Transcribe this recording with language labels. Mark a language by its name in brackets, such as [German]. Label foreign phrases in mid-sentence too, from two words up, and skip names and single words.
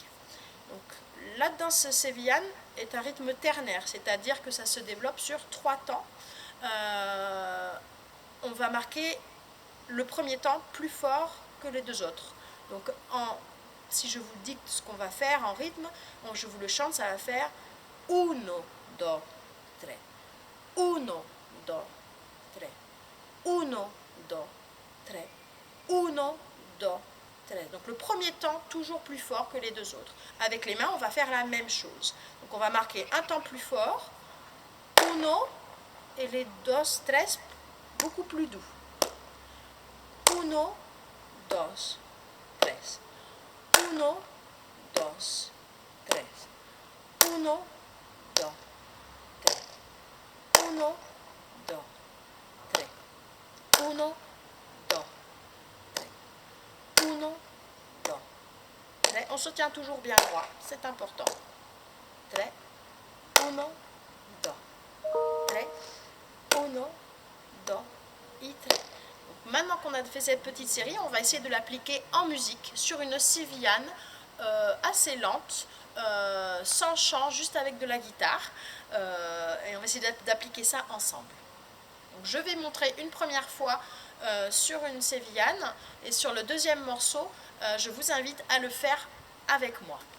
[French] Donc la danse sévillane est un rythme ternaire, c'est-à-dire que ça se développe sur 3 temps. On va marquer le premier temps plus fort que les deux autres. Donc si je vous dicte ce qu'on va faire en rythme, je vous le chante, ça va faire [Spanish] uno, do, tre, uno, do, tre, uno, do, tre, uno, do, tre. [French] Donc le premier temps toujours plus fort que les deux autres. Avec les mains, on va faire la même chose. Donc on va marquer un temps plus fort, uno, et les [Spanish] dos, tres, [French] beaucoup plus doux. [Spanish] Uno, dos, tres. Uno, dos, tres. Uno, do, tre. Uno, do, tre. Uno, do, tre. Uno, do, tre. [French] On se tient toujours bien droit, c'est important. [Spanish] Tre. Uno, do, tre. Uno, do, i, tre. [French] Maintenant qu'on a fait cette petite série, on va essayer de l'appliquer en musique sur une sévillane assez lente, sans chant, juste avec de la guitare. Et on va essayer d'appliquer ça ensemble. Donc, je vais montrer une première fois sur une sévillane et sur le deuxième morceau, je vous invite à le faire avec moi.